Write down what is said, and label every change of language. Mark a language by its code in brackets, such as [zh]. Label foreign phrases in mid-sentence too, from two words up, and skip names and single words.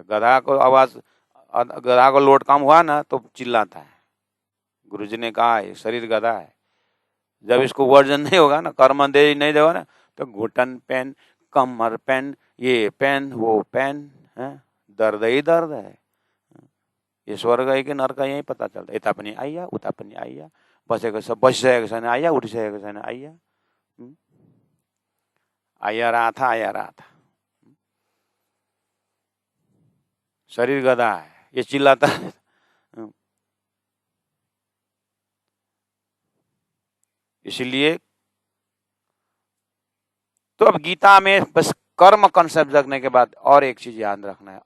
[hi] गधा को लोड कम हुआ ना तो चिल्लाता है। गुरुजी ने कहा है शरीर गधा है, जब इसको वजन नहीं होगा ना, कर्म दे नहीं देगा ना, तो घुटन पेन, कमर पेन, ये पेन, वो पेन, दर्द ही दर्द है। ये स्वर्ग है कि नरक है यही पता चलता। [ne] इता पनि आइया, उता पनि आइया, बसिसकेको छैन आइया, उठिसकेको छैन आइया, आइया [hi] रहा था। शरीर गधा है, ये चिल्लाता है। इसलिए तो अब गीता में बस कर्म कंसेप्ट रखने के बाद और एक चीज याद रखना है।